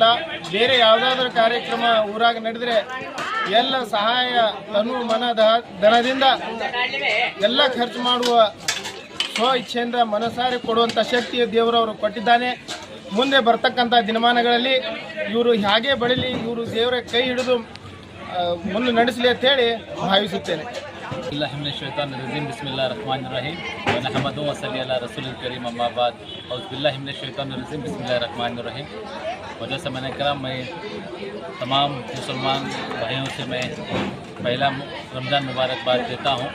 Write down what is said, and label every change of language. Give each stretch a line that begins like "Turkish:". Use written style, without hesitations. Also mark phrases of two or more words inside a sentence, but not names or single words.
Kannada: ಬೇರೆ ಯಾವುದಾದ್ರೂ ಕಾರ್ಯಕ್ರಮ ಊರಾಗ ನಡೆದರೆ ಎಲ್ಲ ಸಹಾಯ ತನು ಮನ ಧನದಿಂದ ಎಲ್ಲ ಖರ್ಚು ಮಾಡುವ ಸ್ವ ಇಚ್ಛೆಯಿಂದ ಮನಸಾರೆ ಕೊಡುವಂಥ ಶಕ್ತಿ ದೇವರವರು ಕೊಟ್ಟಿದ್ದಾನೆ. ಮುಂದೆ ಬರ್ತಕ್ಕಂಥ ದಿನಮಾನಗಳಲ್ಲಿ ಇವರು ಹಾಗೆ ಬೆಳೀಲಿ, ಇವರು ದೇವರ ಕೈ ಹಿಡಿದು ಮುಂದೆ ನಡೆಸಲಿ ಅಂತ ಹೇಳಿ ಭಾವಿಸುತ್ತೇನೆ.
Hindi: वजैसा मैंने कहा, मैं तमाम मुसलमान भाइयों से मैं पहला रमज़ान मुबारकबाद देता हूँ.